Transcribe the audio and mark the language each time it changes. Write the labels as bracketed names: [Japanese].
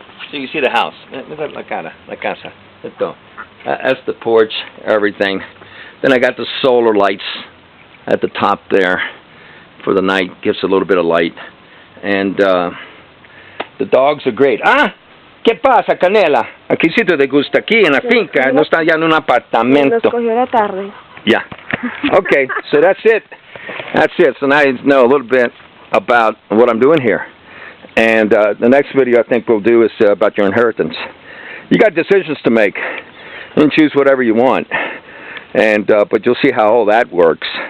[English] So you see the house. [Spanish] La casa. [English] That's the porch, everything. Then I got the solar lights at the top there for the night. Gives a little bit of light. And the dogs are great. [Spanish] Ah, ¿qué pasa, Canela? Aquí sí te gusta, aquí en la finca. No está ya en un apartamento. Nos cogió la tarde. [English] Yeah. Okay, so that's it. So now you know a little bit about what I'm doing here. And the next video I think we'll do is about your inheritance. You got decisions to make. And choose whatever you want. And but you'll see how all that works.